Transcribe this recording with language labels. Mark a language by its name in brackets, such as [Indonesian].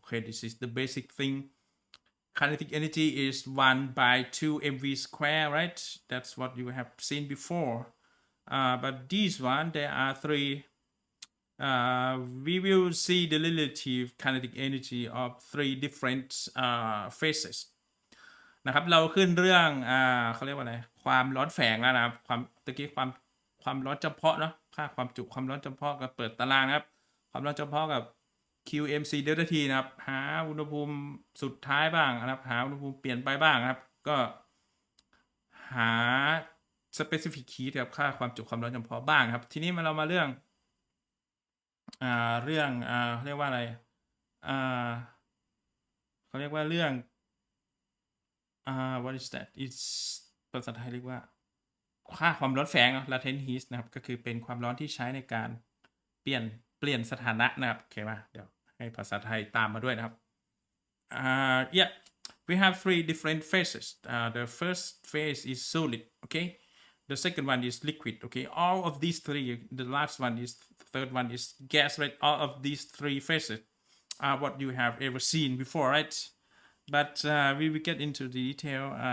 [English] Okay, this is the basic thing. Kinetic energy is 1 by 2 mv square, right? That's what you have seen before. But this one, there are 3. We will see the relative kinetic energy of 3 different phases. [Thai] นะครับเราขึ้นเรื่องเขาเรียกว่าอะไรความร้อนแฝงแล้วนะครับตะกี้ความร้อนจำเพาะเนาะค่าความจุความร้อนจำเพาะกับเปิดตารางนะครับความร้อนจำเพาะกับ QMC delta T นะครับหาอุณหภูมิสุดท้ายบ้างนะครับหาอุณหภูมิเปลี่ยนไปบ้างนะครับก็หา specific heat กับค่าความจุความร้อนจำเพาะบ้างครับทีนี้เรามาเรื่องเรียกว่าอะไร เขาเรียกว่าเรื่อง [English] what is that it's [Thai] ภาษาไทยเรียกว่าค่าความร้อนแฝง latent heat นะครับก็คือเป็นความร้อนที่ใช้ในการเปลี่ยนสถานะนะครับโอเคป่ะเดี๋ยวให้ภาษาไทยตามมาด้วยนะครับ [English] yeah we have 3 different phases. The first phase is solid. Okay, the second one is liquid. Okay, all of these 3, the last one is third one is gas, right? All of these 3 phases what you have ever seen before, right? But we will get into the detail.